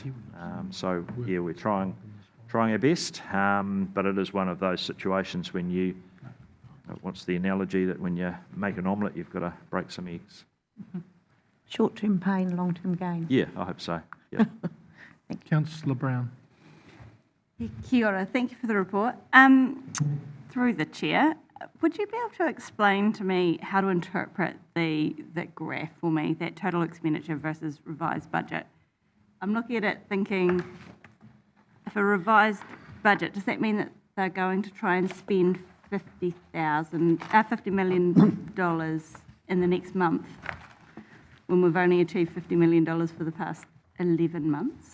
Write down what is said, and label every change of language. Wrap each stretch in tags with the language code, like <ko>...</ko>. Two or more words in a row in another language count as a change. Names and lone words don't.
<en>So yeah, we're trying our best, but it is one of those situations when you, what's the analogy, that when you make an omelette, you've got to break some eggs. Short-term pain, long-term gain. Yeah, I hope so. Yeah. Councillor Brown.</en> <mi>Kia ora,</mi> <en>thank you for the report. Through the chair, would you be able to explain to me how to interpret that graph for me, that total expenditure versus revised budget? I'm looking at it thinking, if a revised budget, does that mean that they're going to try and spend $50 million in the next month when we've only achieved $50 million for the past 11 months?</en>